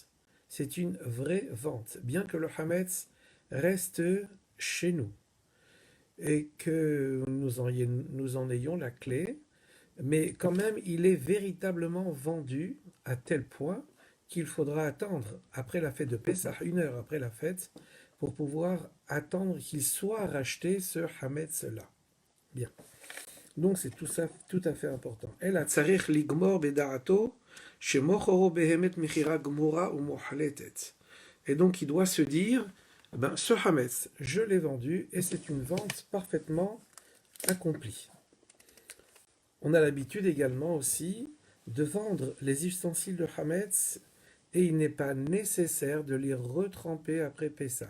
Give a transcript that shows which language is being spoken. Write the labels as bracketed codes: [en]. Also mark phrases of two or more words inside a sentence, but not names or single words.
[fr] C'est une vraie vente, bien que le Hametz reste chez nous et que nous en ayons la clé, mais quand même il est véritablement vendu à tel point qu'il faudra attendre après la fête de Pessah, 1 heure après la fête, pour pouvoir attendre qu'il soit racheté ce Hametz-là. Bien. Donc c'est tout à fait important. [he] וצריך לגמור בדעתו שמוכרו באמת מכירה גמורה ומוחלטת. [fr] Et donc il doit se dire, ce Hametz, je l'ai vendu et c'est une vente parfaitement accomplie. On a l'habitude également aussi de vendre les ustensiles de Hametz et il n'est pas nécessaire de les retremper après Pessah.